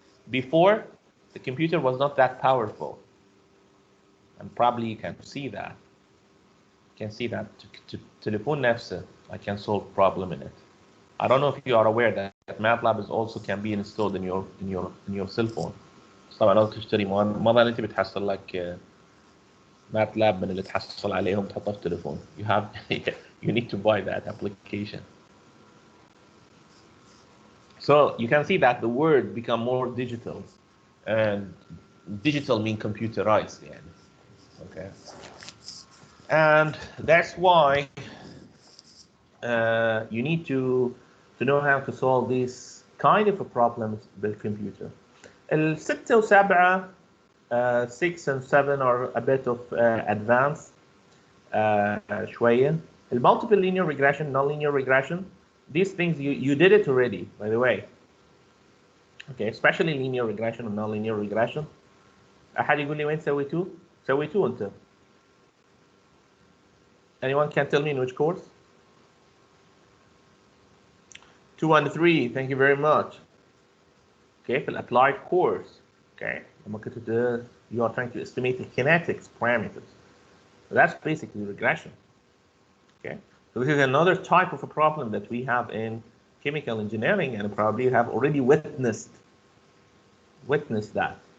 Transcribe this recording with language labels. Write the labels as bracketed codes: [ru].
[en] Before, the computer was not that powerful. And probably you can see that. You can see that telephone نفسه, I can solve problem in it. I don't know if you are aware that MATLAB is also can be installed in your cell phone. [ar] طبعا لو تشتري ما ظن انت بتحصل لك MATLAB من اللي تحصل عليهم تحطه في التليفون. [en] You need to buy that application. So you can see that the word become more digital, and digital mean computerized. Yeah. Okay. And that's why you need to know how to solve these kind of problems with computer. [ar] الستة وسبعة, [en] 6 and 7 are a bit of advanced شوية. Multiple linear regression, non-linear regression, these things you did it already, by the way. Okay, especially linear regression and non-linear regression. [ar] أحد يقول لي وين سويتوه؟ سويتوه أنت. [en] Anyone can tell me in which course? 2 and 3, thank you very much. Okay, في applied course. Okay, you are trying to estimate the kinetics parameters. So that's basically regression. Okay, so this is another type of a problem that we have in chemical engineering, and probably you have already witnessed that.